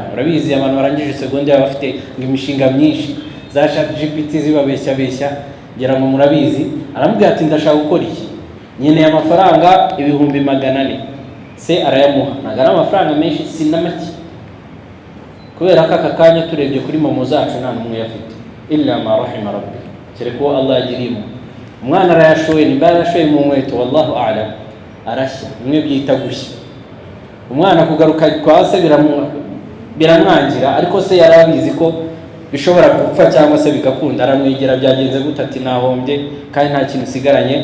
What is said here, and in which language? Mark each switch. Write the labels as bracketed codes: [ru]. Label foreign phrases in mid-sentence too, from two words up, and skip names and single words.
[rw] Urabizi abantu barangije secondaire bafite imishinga myinshi za ChatGPT zibabeshya ngira ngo murabizi. Aramubwira ati ndashaka gukora iki, nyene amafaranga 400,000 se arayamuha. Nagara amafaranga menshi sinamaki, kubera aka kanya turebye kuri momo zacu nta numwe yafite [ar] إلا ما رحم ربي, [rw] kereko Allah yagirimo. Umwana arayashoye, nimbara yashoye mu nkweto, [ar] والله أعلم, [rw] arashya, mwe byita gushya. Umwana kugaruka kwa se biramwangira, ariko se yarabizi ko bishobora gupfa cyangwa se bigakunda. Aramwegera, byagenze gute? Ati nahombye kandi nta kintu sigaranye.